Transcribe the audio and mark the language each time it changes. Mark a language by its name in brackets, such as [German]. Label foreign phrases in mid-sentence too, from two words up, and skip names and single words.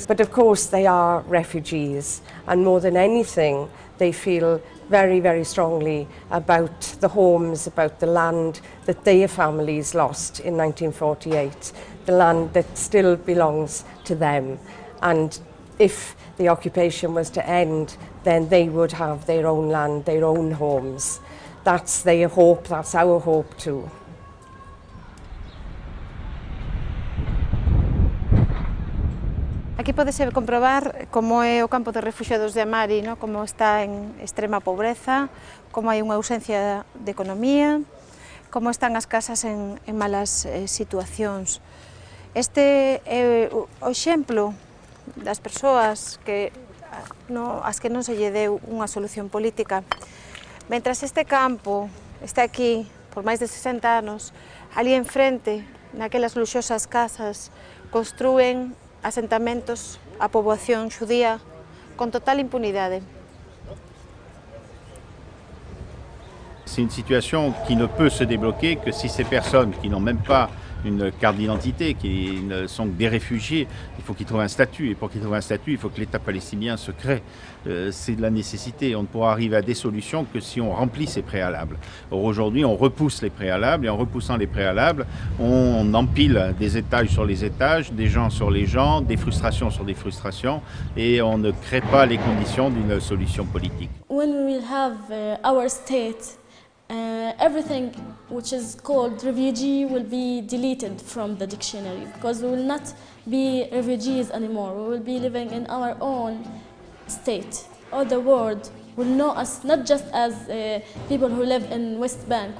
[English] But of course they are refugees, and more than anything they feel very, very strongly about the homes, about the land that their families lost in 1948, the land that still belongs to them. And if the occupation was to end, then they would have their own land, their own homes. That's their hope, that's our hope too. [Galician] Aquí podese comprobar como é o campo de refugiados de Amari, ¿no? Como está en extrema pobreza, como hai unha ausencia de economía, como están as casas en malas situacións. Este é o exemplo das persoas as que non se lle deu unha solución política. Mentras este campo está aquí por máis de 60 anos, ali enfrente, naquelas luxosas casas, construen asentamentos a poboación xudía con total impunidade. [French] C'est une situation qui ne peut se débloquer que si ces personnes qui n'ont même pas une carte d'identité, qui ne sont que des réfugiés. Il faut qu'ils trouvent un statut. Et pour qu'ils trouvent un statut, il faut que l'État palestinien se crée. C'est de la nécessité. On ne pourra arriver à des solutions que si on remplit ces préalables. Or, aujourd'hui, on repousse les préalables. Et en repoussant les préalables, on empile des étages sur les étages, des gens sur les gens, des frustrations sur des frustrations. Et on ne crée pas les conditions d'une solution politique. [English] When we will have our state, everything which is called refugee will be deleted from the dictionary, because we will not be refugees anymore. We will be living in our own state. All the world will know us not just as people who live in West Bank.